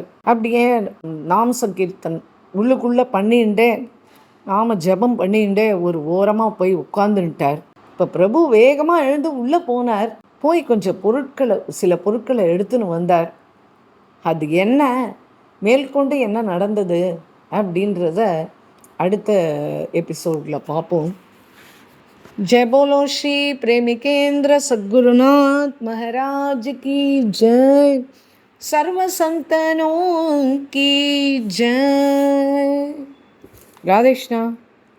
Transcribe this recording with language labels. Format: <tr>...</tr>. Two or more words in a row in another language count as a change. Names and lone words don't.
<ta>அப்படியே நாம சங்கீர்த்தன் உள்ளுக்குள்ளே பண்ணிண்டே நாம ஜபம் பண்ணிண்டே ஒரு ஓரமாக போய் உட்கார்ந்துட்டார். இப்போ பிரபு வேகமாக எழுந்து உள்ளே போனார். போய் கொஞ்சம் சில பொருட்களை எடுத்துன்னு வந்தார். அது என்ன, மேற்கொண்டு என்ன நடந்தது அப்படின்றத அடுத்த எபிசோடில் பார்ப்போம்.</ta> <hi>जय बोलो श्री प्रेमिकेंद्र सद्गुरुनाथ महाराज की जय, सर्व संतनों की जय। राधे कृष्णा।</hi>